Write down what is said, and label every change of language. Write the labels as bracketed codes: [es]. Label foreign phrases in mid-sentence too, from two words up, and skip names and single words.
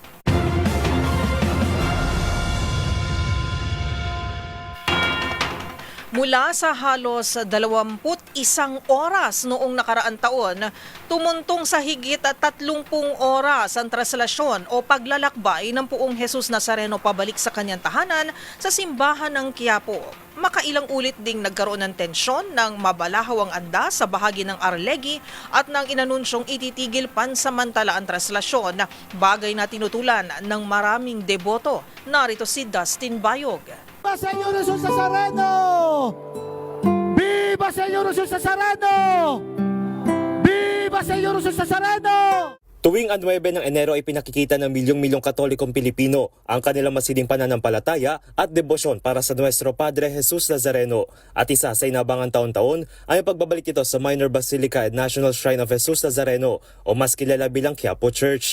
[tl] Mula sa halos 21 oras noong nakaraan taon, tumuntong sa higit 30 oras ang traslasyon o paglalakbay ng Puong Jesus Nazareno pabalik sa kanyang tahanan sa simbahan ng Quiapo. Makailang ulit ding nagkaroon ng tensyon ng mabalahaw ang andas sa bahagi ng Arlegui at nang inanunsyong ititigil pansamantala ang traslasyon, bagay na tinutulan ng maraming deboto. Narito si Dustin Bayog. [es] ¡Viva Señor Jesús Nazareno! ¡Viva Señor Jesús Nazareno! ¡Viva Señor Jesús Nazareno! [tl] Tuwing ang 9 ng Enero ay pinakikita ng milyong-milyong Katolikong Pilipino ang kanilang masiling pananampalataya at debosyon para sa Nuestro Padre Jesus Nazareno. At isa sa inabangan taon-taon ay ang pagbabalik ito sa Minor Basilica at National Shrine of Jesus Nazareno o mas kilala bilang Quiapo Church.